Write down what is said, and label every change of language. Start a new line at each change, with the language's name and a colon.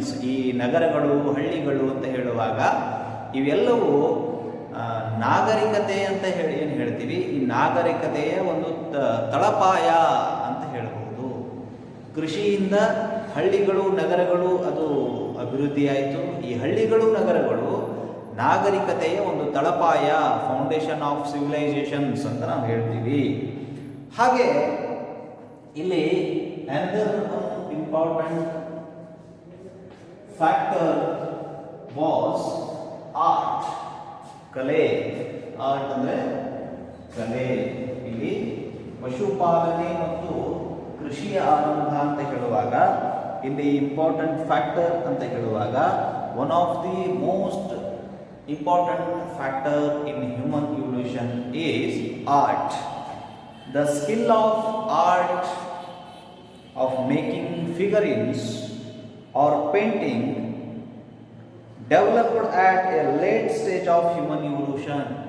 Kannada: ಈ ನಗರಗಳು, ಹಳ್ಳಿಗಳು ಅಂತ ಹೇಳುವಾಗ ಇವೆಲ್ಲವೂ ನಾಗರಿಕತೆ ಅಂತ ಹೇಳಿ ಏನು ಹೇಳ್ತೀವಿ, ಈ ನಾಗರಿಕತೆಯ ಒಂದು ತಳಪಾಯ ಅಂತ ಹೇಳಬಹುದು. ಕೃಷಿಯಿಂದ ಹಳ್ಳಿಗಳು, ನಗರಗಳು ಅದು ಅಭಿವೃದ್ಧಿಯಾಯಿತು. ಈ ಹಳ್ಳಿಗಳು, ನಗರಗಳು ನಾಗರಿಕತೆಯ ಒಂದು ತಳಪಾಯ,
English: foundation of civilizations
Kannada: ಅಂತ ನಾವು ಹೇಳ್ತೀವಿ. ಹಾಗೆ ಇಲ್ಲಿ
English: another important factor was art.
Kannada: ಕಲೆ. ಆರ್ಟ್ ಅಂದರೆ ಕಲೆ. ಇಲ್ಲಿ ಪಶುಪಾಲನೆ ಮತ್ತು ಕೃಷಿಯ ಆರಂಭ ಅಂತ ಹೇಳುವಾಗ ಇಲ್ಲಿ
English: important factor
Kannada: ಅಂತ ಹೇಳುವಾಗ
English: One of the most important factor in human evolution is art. The skill of art of making figurines or painting developed at a late stage of human evolution.